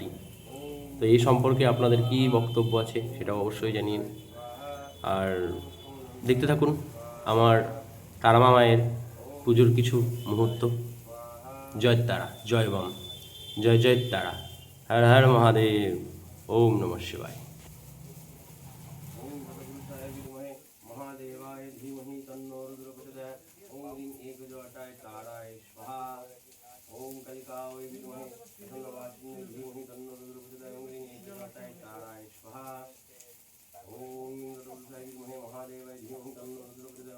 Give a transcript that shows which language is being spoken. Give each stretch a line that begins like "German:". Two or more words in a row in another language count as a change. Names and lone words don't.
Bangla: তো এই সম্পর্কে আপনাদের কী বক্তব্য আছে সেটাও অবশ্যই জানিয়ে। আর দেখতে থাকুন আমার তারা মা মায়ের পুজোর কিছু মুহূর্ত। জয় তারা, জয় বাম, জয় জয় তারা, হর হর মহাদেব,
Sanskrit: ওম নমঃ শিবায়। महादेवाय धीमहि तन्नो रुद्र प्रचोदयात्। ओम ह्रीं एकजटाय ताराय स्वाहा। ओम कलिकाय विद्महे तन्नवासिन्यै धीमहि तन्नो रुद्र प्रचोदयात्। ओम ह्रीं एकजटाय ताराय स्वाहा। ओम इंद्रप्रस्थाय विद्महे महादेवाय धीमहि तन्नो रुद्र प्रचोदयात्।